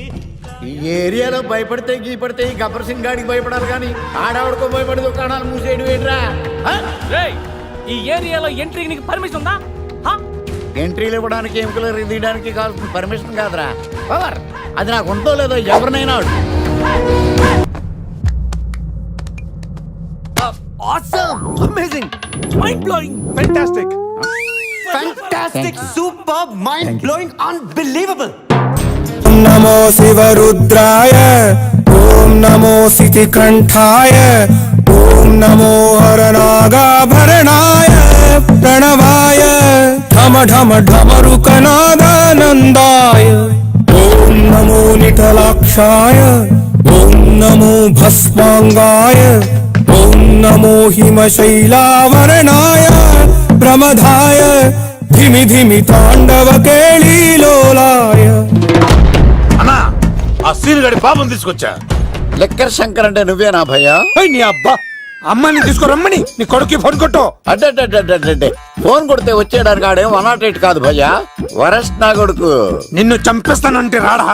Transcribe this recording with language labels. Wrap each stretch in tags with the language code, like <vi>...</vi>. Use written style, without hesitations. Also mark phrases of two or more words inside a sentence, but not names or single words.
<te>ఈ ఏరియాలో భయపడితే గీపడితే ఈ గబ్బర్ సింగ్ గాడికి భయపడాలి కానీ ఆడవాడుకో భయపడి దుకాణాలు మూసేయడం ఏంట్రా? ఈ ఏరియాలో ఎంట్రీకి నీకు పర్మిషన్ ఉందా? ఎంట్రీలు ఇవ్వడానికి ఎముకలు తీయడానికి కావాల్సిన పర్మిషన్ కాదురా, పవర్. అది నాకు ఉందో లేదో ఎవరినైనా</te> <en>Awesome! Amazing! Mind-blowing! Fantastic! Fantastic! Superb! Mind-blowing! Unbelievable!</en> <sa>नमो शिवरुद्राय ओम नमो सितिकंठाय ओम नमो हरनागाभरणाय प्रणवाय ढम ढम ढमरुकनादानन्दाय ओम नमो निटलाक्षाय ओम नमो भस्मांगाय ओम नमो हिमशैलावरणाय प्रमदाय धिमि धिमि तांडव केळीलोलाय.</sa> <te>ఆ సీన్ గడి బాబుని తీసుకొచ్చా. లెక్కర్ శంకర్ అంటే నువ్వేనా భయ్యా? నీ అబ్బా అమ్మని తీసుకురమ్మని నీ కొడుకు ఫోన్ కొట్టు. అడ్డే ఫోన్ కొడితే వచ్చేయడానికి ఆడేం 108 కాదు భయ్యా, వరస్ట్ నా కొడుకు. నిన్ను చంపేస్తానంటే రాడా?</te>